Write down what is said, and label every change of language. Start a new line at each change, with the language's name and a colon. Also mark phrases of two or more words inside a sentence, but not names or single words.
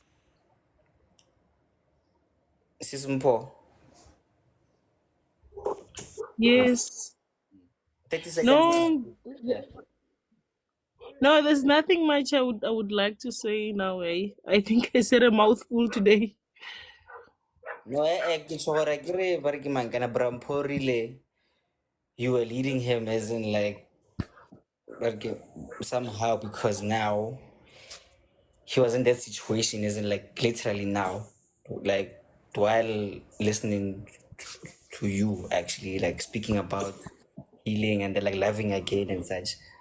English: Sisimpo, Yes. 30 seconds. No, Yeah. no, there's nothing much I would like to say now. I think I said a mouthful today. No,
Northern Sotho: ke tshogora ke re ba re ke mang kana Brampo rile
English: you were leading him as in like somehow because now he was in that situation as in like literally now like while listening to you actually like speaking about healing and then like loving again and such.